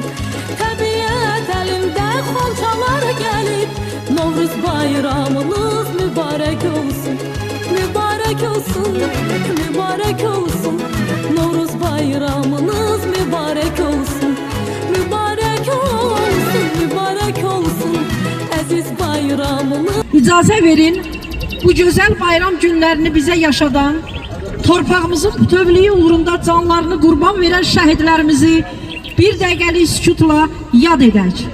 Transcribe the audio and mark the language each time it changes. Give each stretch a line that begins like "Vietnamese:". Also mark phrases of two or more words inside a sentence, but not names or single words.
Turkish: Tabiat elinde komşalar gelip Novruz bayramınız mübarek olsun. Mübarek olsun, mübarek olsun. Novruz bayramınız mübarek olsun. Mübarek olsun, mübarek olsun. Aziz bayramınız.
Azerbaijani: İcazə verin, bu gözəl bayram günlərini bizə yaşadan, torpağımızın bütövlüyü uğrunda canlarını qurban verən şəhidlərimizi bir dəqiqəlik sükutla yad edək.